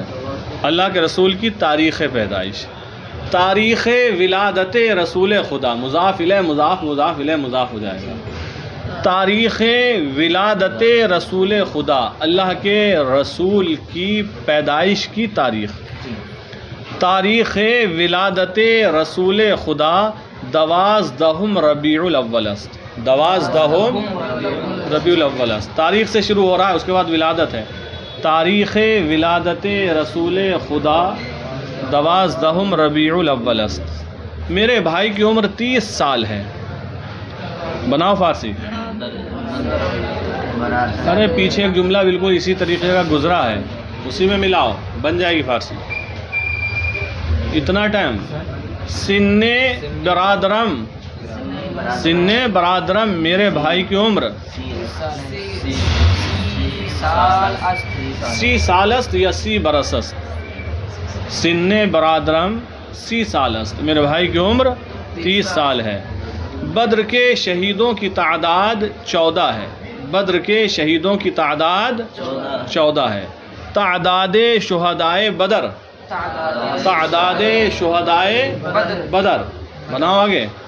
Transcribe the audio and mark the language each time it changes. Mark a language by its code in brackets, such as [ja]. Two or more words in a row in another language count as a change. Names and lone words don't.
[ur] اللہ کے رسول کی تاریخ پیدائش، [fa] تاریخ ولادت رسول خدا، [ur] مضاف الیہ مضاف، مضاف الیہ مضاف ہو جائے گا، [fa] تاریخ ولادت رسول خدا، اللہ کے رسول کی پیدائش کی تاریخ، تاریخ ولادت رسول خدا 12 ربیع الاول است، 12 ربیع الاول است، [ur] تاریخ سے شروع ہو رہا ہے، اس کے بعد ولادت ہے، [fa] تاریخ ولادت رسول خدا 12 ربیع الاول است، [ur] میرے بھائی کی عمر 30 سال ہے، بناؤ فارسی۔ ارے پیچھے ایک جملہ بالکل اسی طریقے کا گزرا ہے، اسی میں ملاؤ، بن جائے گی فارسی۔ اتنا ٹائم. [fa] سن برادرم، سن برادرم [ur] میرے بھائی کی عمر [fa] 30 سال است یا 30 برس است. سن برادرم 30 سال است، [ur] میرے بھائی کی عمر 30 سال ہے. بدر کے شہیدوں کی تعداد 14 ہے. بدر کے شہیدوں کی تعداد 14 ہے. [fa] تعداد شہدائے بدر، تعداد شہدائے بدر [ur] بناؤ آگے.